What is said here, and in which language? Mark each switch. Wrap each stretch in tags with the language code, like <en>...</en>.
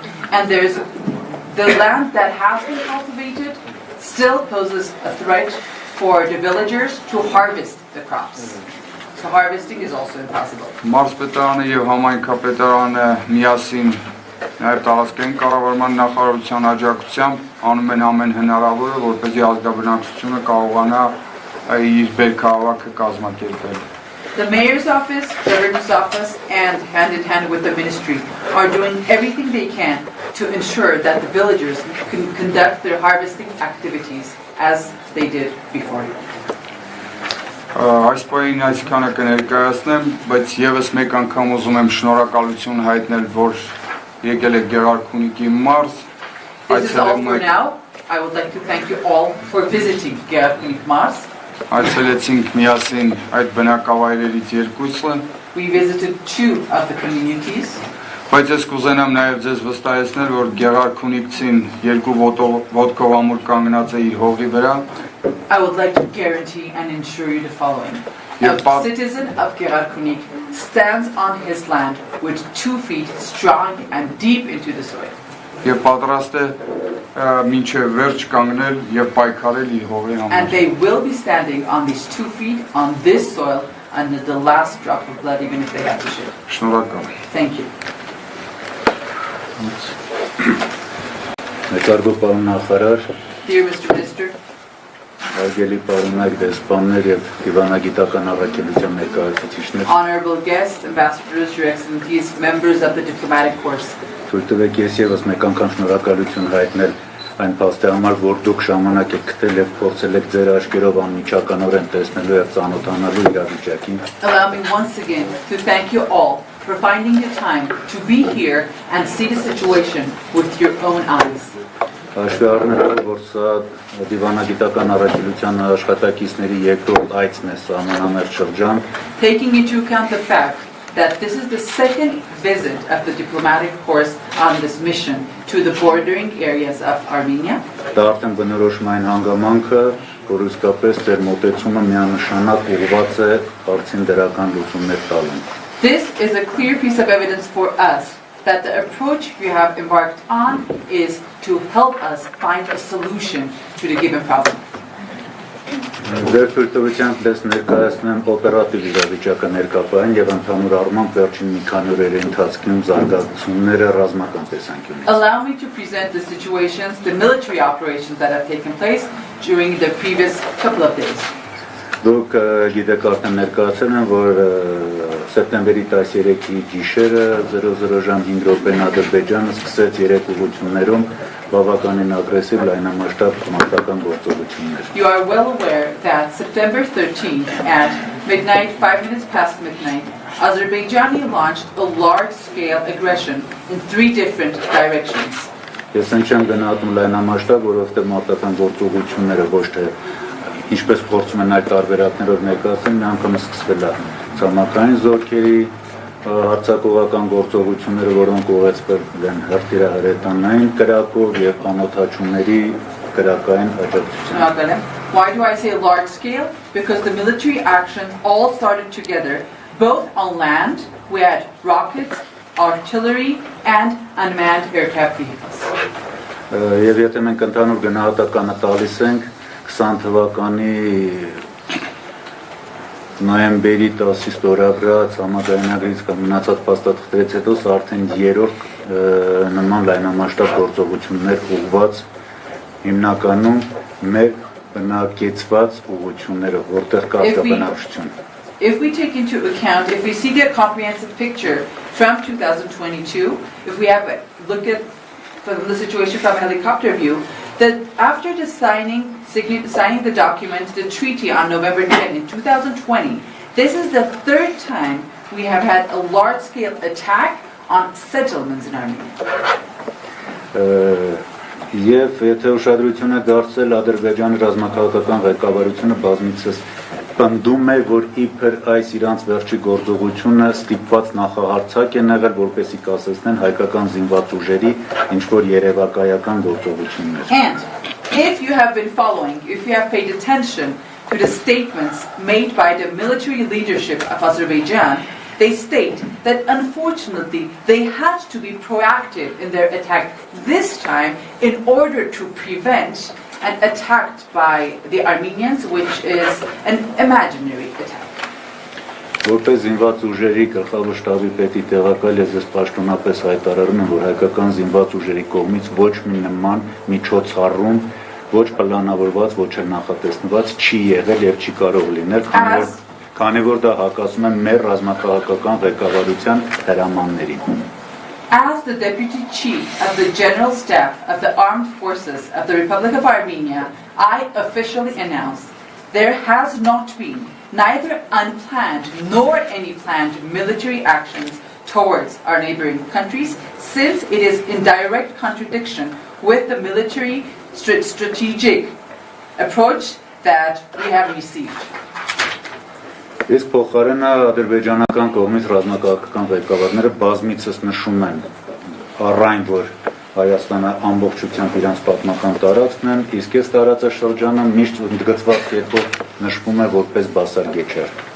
<en>And there's the land that has been cultivated still poses a threat for the villagers to harvest the crops. So harvesting is also impossible.</en> <hy>Մարզպետարանը եւ համայնքապետարանը միասին նաև տարածքային կառավարման նախարարության աջակցությամբ անում են ամեն հնարավորը, որպեսզի ազգաբնակչությունը կարողանա իր բերքահավաքը կազմակերպել։</hy> <en>The mayor's office, governor's office, and hand in hand with the ministry are doing everything they can to ensure that the villagers can conduct their harvesting activities as they did before.</en> <hy>Այս պահին այսքանը կներկայացնեմ, բայց եւս մեկ անգամ ուզում եմ շնորհակալություն հայտնել, որ եկել եք Գեղարքունիքի մարզ,</hy> <en>This is all for now. I would like to thank you all for visiting Գեղարքունիք մարզ.</en> <hy>Այցելեցինք միասին այդ բնակավայրերից երկուսը,</hy> <en>We visited 2 of the communities.</en> <hy>բայց ես կուզենամ նաև ձեզ վստահեցնել, որ Գեղարքունիքցին երկու ոտքով ամուր կանգնած է իր հողի վրա,</hy> <en>I would like to guarantee and ensure you the following. A citizen of Gerakunik stands on his land with 2 feet strong and deep into the soil.</en> <hy>եւ պատրաստ է մինչև վերջ կանգնել եւ պայքարել իր հողի համար։</hy> <en>And they will be standing on these 2 feet on this soil under the last drop of blood, even if they have to shed.</en> <hy>Շնորհակալ։</hy> <en>Thank you.</en> <hy>Մեծարգո պարոն նախարար,</hy> <en>Dear Mr. Minister,</en> <hy>արգելի պարոնայք դեսպաններ եւ դիվանագիտական առաքելության ներկայացուցիչներ,</hy> <en>honorable guests, ambassadors, your excellencies, members of the diplomatic corps.</en> <hy>թույլ տվեք ես եւս մեկ անգամ շնորհակալություն հայտնել այն փաստի համար, որ դուք ժամանակ եք գտել եւ փորձել եք ձեր աչքերով անմիջականորեն տեսնելու եւ ծանոթանալու իրավիճակին։</hy> <en>Allow me once again to thank you all for finding the time to be here and see the situation with your own eyes.</en> <hy>Հաշվի առնելով, որ սա դիվանագիտական առաքելության աշխատակիցների երկրորդ այցն է սահմանամերձ շրջան,</hy> <en>Taking into account the fact that this is the second visit of the diplomatic corps on this mission to the bordering areas of Armenia,</en> <hy>դա արդեն բնորոշում այն հանգամանքը, որ իսկապես ձեր մոտեցումը միանշանակ ուղղված է հարցին դրական լուծումներ տալուն։</hy> <en>this is a clear piece of evidence for us that the approach you have embarked on is to help us find a solution to the given problem.</en> <hy>Ձեր թույլտվությամբ ես ներկայացնեմ օպերատիվ իրավիճակը ներկայացնեն եւ ընդհանուր առմամբ վերջին մի քանի օրերի ընթացքում զարգացումները ռազմական տեսանկյունից։</hy> <en>Allow me to present the situations, the military operations that have taken place during the previous couple of days.</en> <hy>Դուք գիտեք արդեն ներկայացել են, որ սեպտեմբերի 13-ի գիշերը 00 ժամ 5 րոպեն Ադրբեջանը սկսեց 3 ուղղություններում բավականին ագրեսիվ լայնամասշտաբ մարտական գործողություններ։</hy> <en>You are well aware that September 13th at midnight, 5 minutes past midnight, Azerbaijan launched a large-scale aggression in 3 different directions.</en> <hy>Ես չեմ գնահատում լայնամասշտաբ, որովհետև մարտական գործողությունները ոչ թե ինչպես փորձում են այդ տարբերակներով ներկայացնել, մի անգամ սկսվել է ցամաքային զորքերի հարձակողական գործողությունները, որոնք ուղեկցվել են հրթիռահրետանային կրակով եւ անօթաչուների կրակային աջակցությամբ։</hy> <en>Why do I say large scale? Because the military actions all started together, both on land, we had rockets, artillery, and unmanned aircraft vehicles.</en> <hy>Եվ եթե մենք ընդհանուր գնահատականը տալիս ենք 20 թվականի նոյեմբերի 10-ից ստորագրած համաձայնագրից կամ մնացած փաստաթղթերից հետո սա արդեն երրորդ նման լայնամասշտաբ գործողություններ ուղղված հիմնականում մեր բնակեցված ուղղությունները, որտեղ կա բնակչություն։</hy> <en>If we take into account, if we see the comprehensive picture from 2022, if we have look at the situation from a helicopter view, that after the signing the document, the treaty on November 10 in 2020, this is the 3rd time we have had a large-scale attack on settlements in Armenia.</en> <hy>Եվ եթե ուշադրություն է դարձել Ադրբեջանի ռազմաքաղաքական ղեկավարությունը բազմիցս պնդում է, որ իբր այս իրանց վերջի գործողությունը ստիպված նախահարցակ են եղել, որպեսզի կասեցնեն հայկական զինված ուժերի ինչ-որ երևակայական գործողություններ։</hy> <en>And if you have been following, if you have paid attention to the statements made by the military leadership of Azerbaijan, they state that unfortunately they had to be proactive in their attack this time in order to prevent an attack by the Armenians, which is an imaginary attack.</en> <hy>Որպես զինված ուժերի գլխավոր շտաբի պետի տեղակալ ես պաշտոնապես հայտարարում եմ, որ հայկական զինված ուժերի կողմից ոչ մի նման միջոցառում, ոչ պլանավորված, ոչ էլ նախատեսված չի եղել եւ չի կարող լինել, քանի որ դա հակասում է մեր ռազմաքաղաքական ղեկավարության հրամաններին։</hy> <en>As the Deputy Chief of the General Staff of the Armed Forces of the Republic of Armenia, I officially announce there has not been neither unplanned nor any planned military actions towards our neighboring countries, since it is in direct contradiction with the military strategic approach that we have received.</en> <hy>Իսկ փոխարենը ադրբեջանական կողմից ռազմաքաղաքական ղեկավարները բազմիցս նշում են առայն, որ Հայաստանը ամբողջությամբ իրանց պատմական տարածքն են, իսկ այս տարածաշրջանը միշտ ընդգծված կերպով նշվում է որպես բասարգեչար։</hy>